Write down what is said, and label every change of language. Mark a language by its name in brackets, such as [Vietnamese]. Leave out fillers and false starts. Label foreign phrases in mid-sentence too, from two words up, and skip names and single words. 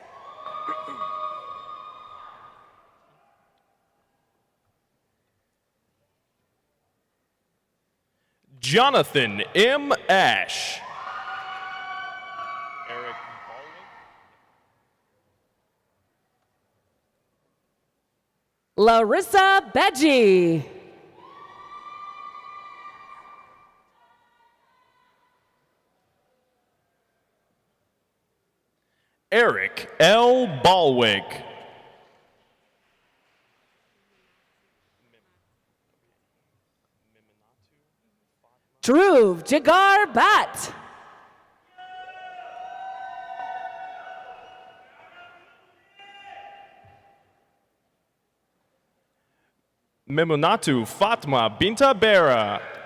[English] Jonathan M. Ash. Larissa Beggi. Eric L. Balwick. Dhruv Jigar Bhatt. Memunatu Fatma Binta Bera.